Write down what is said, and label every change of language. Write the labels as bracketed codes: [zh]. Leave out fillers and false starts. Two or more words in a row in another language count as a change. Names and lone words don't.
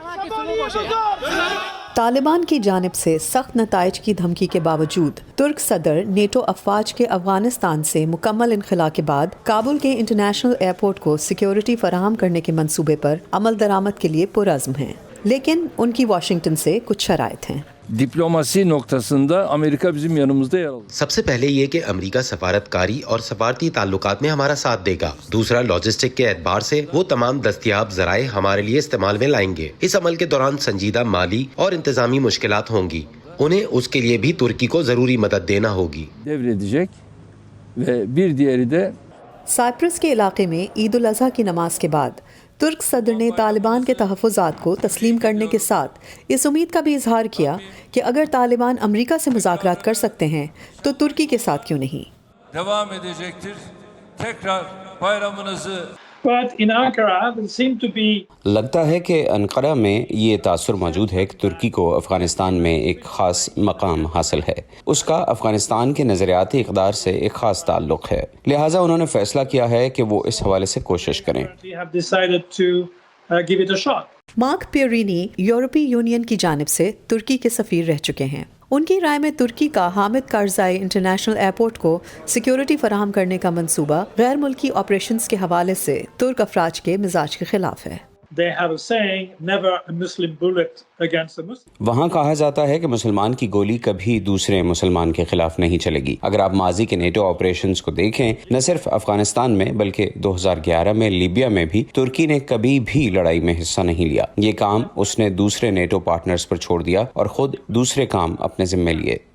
[hi] तालिबान की जानिब से सख्त नताइज की धमकी के बावजूद तुर्क सदर नेटो अफवाज के अफगानिस्तान से मुकम्मल इनखला के बाद काबुल के इंटरनेशनल एयरपोर्ट को सिक्योरिटी फराहम करने के मंसूबे पर अमल दरामद के लिए पुरअज़्म हैं, लेकिन उनकी वाशिंगटन से कुछ शराइत हैं। [tr] Diplomasi noktasında Amerika bizim yanımızda yer alır. [hi] सबसे पहले ये कि अमेरिका सफारतकारी और सफारती ताल्लुकात में हमारा साथ देगा। दूसरा, लॉजिस्टिक के एतबार से वो तमाम दस्तयाब जराए हमारे लिए इस्तेमाल में लाएंगे। इस अमल के दौरान संजीदा माली और इंतजामी मुश्किलात होंगी, उन्हें उसके लिए भी तुर्की को जरूरी मदद देना होगी। [tr] Devredecek ve bir diğeri de [hi] साइप्रस के इलाके में ईद उल अज़हा की नमाज के बाद तुर्क सदर ने तालिबान के तहफ़्फ़ुज़ात को तस्लीम करने के साथ इस उम्मीद का भी इजहार किया कि अगर तालिबान अमेरिका से मुज़ाकरात कर सकते हैं तो तुर्की के साथ क्यों नहीं। [tr] devam edecektir. Tekrar bayramınızı [en] But in Ankara, there seem to be [hi] लगता है कि अनकरा में ये तासुर मौजूद है कि तुर्की को अफ़गानिस्तान में एक ख़ास मकाम हासिल है। उसका अफ़गानिस्तान के नज़रियाती इक़दार से एक ख़ास ताल्लुक़ है, लिहाजा उन्होंने फ़ैसला किया है कि वो इस हवाले से कोशिश करें। [en] we have decided to give it a shot. [hi] मार्क पियरीनी यूरोपीय यूनियन की जानिब से तुर्की के सफ़ीर रह चुके हैं। उनकी राय में तुर्की का हामिद कारज़ाई इंटरनेशनल एयरपोर्ट को सिक्योरिटी फराहम करने का मंसूबा गैर मुल्की ऑपरेशंस के हवाले से तुर्क अफराज के मिजाज के खिलाफ है। [en] They have a saying, never a Muslim bullet against a Muslim. [hi] वहाँ कहा जाता है कि मुसलमान की गोली कभी दूसरे मुसलमान के खिलाफ नहीं चलेगी। अगर आप माजी के नेटो ऑपरेशंस को देखें, न सिर्फ अफगानिस्तान में बल्कि 2011 में लीबिया में भी तुर्की ने कभी भी लड़ाई में हिस्सा नहीं लिया। ये काम उसने दूसरे नेटो पार्टनर्स पर छोड़ दिया और खुद दूसरे काम अपने जिम्मे लिए।